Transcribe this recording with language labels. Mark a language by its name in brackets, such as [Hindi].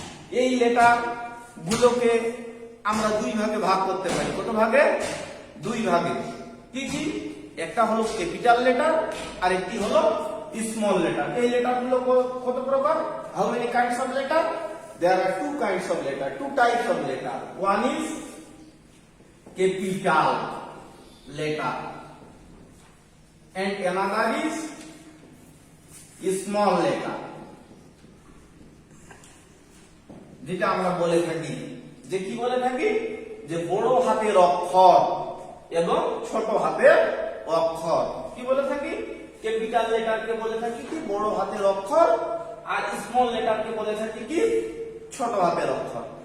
[Bangla] এই লেটার গুলোকে আমরা দুই ভাগে ভাগ করতে পারি। কত ভাগে? দুই ভাগে। কি কি? একটা হলো ক্যাপিটাল লেটার আর একটি হলো স্মল লেটার। এই লেটার গুলো কত প্রকার? [English] How many kinds of letter? there are two kinds of letter, two types of letter. One is capital letter and another is small letter. [Bangla] যেটা আমরা বলে থাকি, যে কি বলে থাকি, যে বড় হাতের অক্ষর এবং ছোট হাতের অক্ষর। কি বলে থাকি? ক্যাপিটাল লেটারকে বলে থাকি কি বড় হাতের অক্ষর, আর স্মল লেটারকে বলে থাকি কি ছোট হাতের অক্ষর।